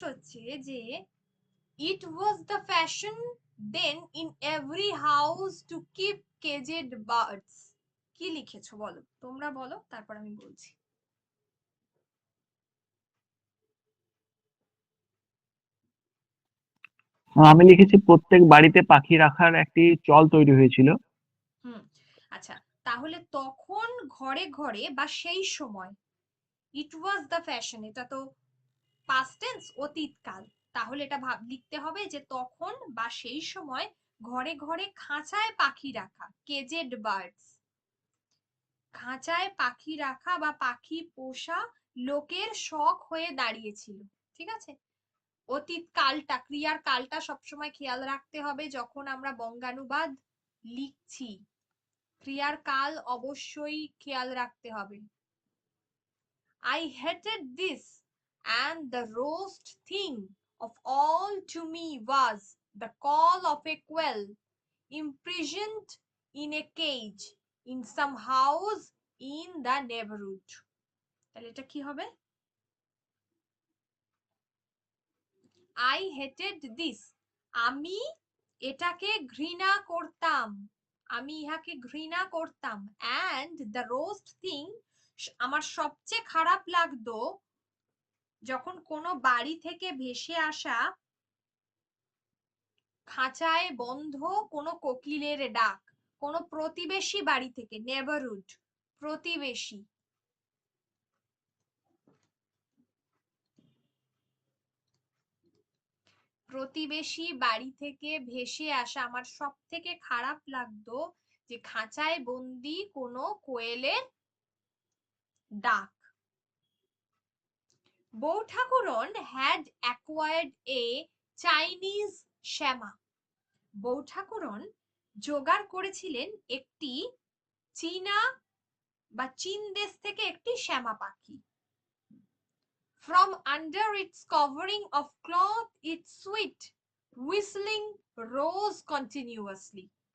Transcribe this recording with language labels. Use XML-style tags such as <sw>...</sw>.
<bn>বলেছে যে</bn> <en>it was the fashion then in every house to keep caged birds.</en> <bn>কি লিখেছো বলো, তোমরা বলো, তারপর আমি বলছি। আমি লিখেছি প্রত্যেক বাড়িতে পাখি রাখার একটি চল তৈরি হয়েছিল। আচ্ছা, তাহলে তখন ঘরে ঘরে বা সেই সময়,</bn> <en>it was the fashion,</en> <bn>এটা তো পাস্ট টেন্স, অতীতকাল, তাহলে এটা লিখতে হবে যে তখন বা সেই সময় ঘরে ঘরে খাঁচায় পাখি রাখা, কেজেড বার্ডস, খাঁচায় পাখি রাখা বা পাখি পোষা লোকের শখ হয়ে দাঁড়িয়েছিল। ঠিক আছে, অতীত কালটা, ক্রিয়ার কালটা সবসময় খেয়াল রাখতে হবে যখন আমরা বঙ্গানুবাদ লিখছি, ক্রিয়ার কাল অবশ্যই খেয়াল রাখতে হবে।</bn> <en>I hated this, and the roast thing of all to me was the call of a quail imprisoned in a cage in some house in the neighborhood.</en> <bn>তাহলে এটা কি হবে?</bn> <en>I hated this,</en> <bn>আমি এটাকে ঘৃণা করতাম, আমি ইহাকে ঘৃণা করতাম,</bn> <en>and the roast thing,</en> <bn>আমার সবচেয়ে খারাপ লাগতো যখন কোনো বাড়ি থেকে ভেসে আসা খাঁচায় বন্ধ কোনো কোকিলের ডাক, কোনো প্রতিবেশী বাড়ি থেকে, নেবারহুড, প্রতিবেশী, প্রতিবেশী বাড়ি থেকে ভেসে আসা আমার সব থেকে খারাপ লাগতো যে খাঁচায় বন্দি কোনো কোয়েলের ডাক। বউ ঠাকুরন</bn> <en>had acquired a Chinese</en> <bn>শ্যামা, বউ ঠাকুরন জোগাড় করেছিলেন একটি চীনা বা চীন দেশ থেকে একটি শ্যামা পাখি।</bn> <en>From under its covering of cloth its sweet whistling rose continuously.</en>